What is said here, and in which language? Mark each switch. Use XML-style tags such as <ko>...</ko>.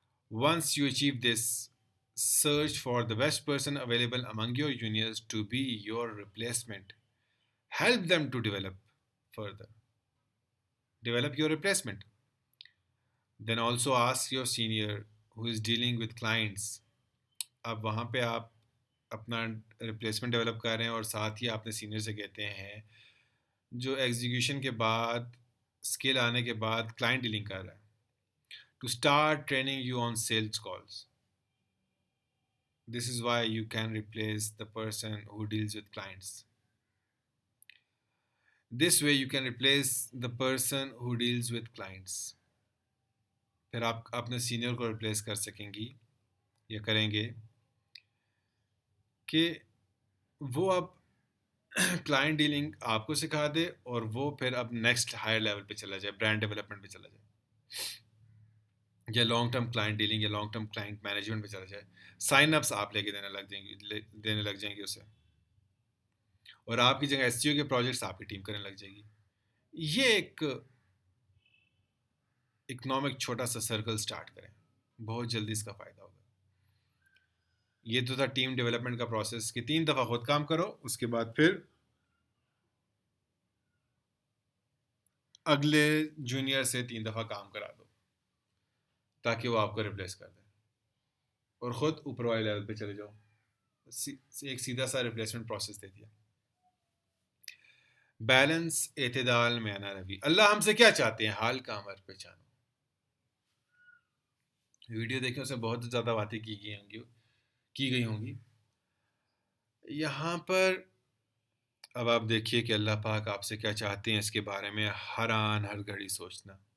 <en>Once you achieve this, search for the best person available among your juniors to be your replacement. Help them to develop further. Develop your replacement. Then also ask your senior who is dealing with clients.</en> <ur>اب وہاں پہ آپ اپنا replacement develop کر رہے ہیں اور ساتھ ہی آپ نے سینئر سے کہتے ہیں جو ایگزیکیوشن کے بعد اسکل آنے کے بعد کلائنٹ ڈیلنگ کر رہا ہے,</ur> <en>To start training you on sales calls. This is why you can replace the person who deals with clients. This way you can replace the person who deals with clients.</en> <ur>پھر آپ اپنے senior کو replace کر سکیں گی یا کریں گے کہ وہ اب کلائنٹ ڈیلنگ آپ کو سکھا دے اور وہ پھر اب نیکسٹ ہائر لیول پہ چلا جائے, برانڈ ڈیولپمنٹ پہ چلا جائے, یا لانگ ٹرم کلائنٹ ڈیلنگ یا لانگ ٹرم کلائنٹ مینجمنٹ پہ چلا جائے. سائن اپس آپ لے کے دینے لگ جائیں گے اسے, اور آپ کی جگہ ایس سی او کے پروجیکٹس آپ کی ٹیم کرنے لگ جائے گی. یہ ایک اکنامک چھوٹا سا سرکل سٹارٹ کریں, بہت جلدی اس کا فائدہ ہوگا. یہ تو تھا ٹیم ڈیولپمنٹ کا پروسیس کہ 3 دفعہ خود کام کرو, اس کے بعد پھر اگلے جونیئر سے 3 دفعہ کام کرا دو تاکہ وہ آپ کو ریپلیس کر دیں اور خود اوپر والے لیول پہ چلے جاؤ. ایک سیدھا سا ریپلیسمنٹ پروسیس دے دیا. بیلنس, اعتدال میں آنا روی. اللہ ہم سے کیا چاہتے ہیں, حال کا امر پہچانو. ویڈیو دیکھیں, اس میں بہت زیادہ باتیں کی گئی ہوں گی. یہاں پر اب آپ دیکھیے کہ اللہ پاک آپ سے کیا چاہتے ہیں, اس کے بارے میں ہر آن ہر گھڑی سوچنا.</ur>